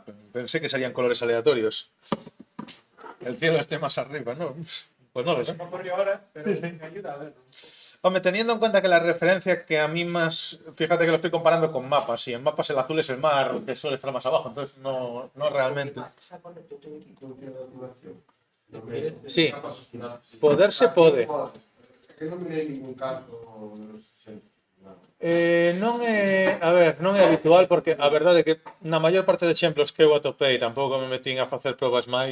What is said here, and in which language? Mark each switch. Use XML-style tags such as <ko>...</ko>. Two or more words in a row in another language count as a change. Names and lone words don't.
<es>Pensé que serían colores aleatorios. El cielo esté más arriba, ¿no? Pues no lo sé. Se me ocurrió ahora, pero me ayuda a verlo. Hombre, teniendo en cuenta que la referencia que a mí más... Fíjate que lo estoy comparando con mapas, y en mapas el azul es el mar, que suele estar más abajo, entonces no realmente...</es> <gl>Sí, poderse pode. Que non mirei ningún caso Non é, a ver, non é habitual porque a verdade é que na maior parte de exemplos que eu atopei tampouco me metín a facer probas máis.</gl>